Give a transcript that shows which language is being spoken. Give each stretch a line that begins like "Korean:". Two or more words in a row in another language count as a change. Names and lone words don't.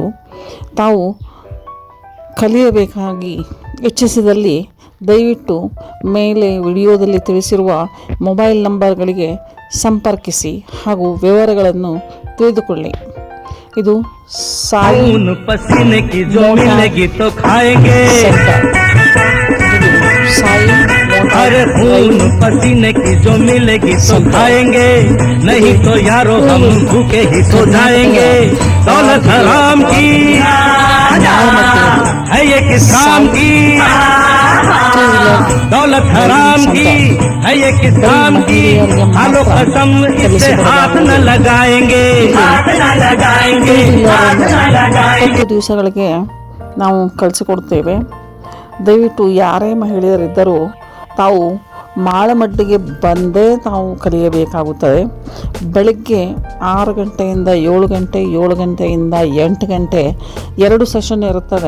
Kannada: ತಾವು ಕಲಿಯಬೇಕಾಗಿ ಇಚ್ಛಿಸಿದಲ್ಲಿ ದಯವಿಟ್ಟು ಮೇಲೆ ವಿಡಿಯೋದಲ್ಲಿ ತಿಳಿಸಿರುವ ಮೊಬೈಲ್ ನಂಬರ್ಗಳಿಗೆ ಸಂಪರ್ಕಿಸಿ ಹಾಗೂ ವಿವರಗಳನ್ನು ತಿಳಿದುಕೊಳ್ಳಿ. ಇದು ಸಾಯಿ
Hindi: पसीने की जो मिलेगी तो खाएंगे, साई अरे खून पसीने की जो मिलेगी तो खाएंगे, नहीं तो यारो हम भूखे ही सो जाएंगे. दौलत हराम की है ये किस काम की, दौलत हराम की है ये किस काम की, खालो कसम इससे हाथ न लगाएंगे, हाथ न लगाएंगे, हाथ न लगाएंगे.
Kannada: 20 ದಿವಸಗಳಿಗೆ ನಾವು ಕಲಿಸಿಕೊಡ್ತೇವೆ. ದಯವಿಟ್ಟು ಯಾರೇ ಮಹಿಳೆಯರಿದ್ದರೂ ತಾವು ಮಾಳಮಡ್ಡಿಗೆ ಬಂದೇ ತಾವು ಕಲಿಯಬೇಕಾಗುತ್ತದೆ. ಬೆಳಗ್ಗೆ 6 ಗಂಟೆಯಿಂದ 7 ಗಂಟೆ, 7 ಗಂಟೆಯಿಂದ 8 ಗಂಟೆ 2 ಸೆಷನ್ ಇರುತ್ತದೆ.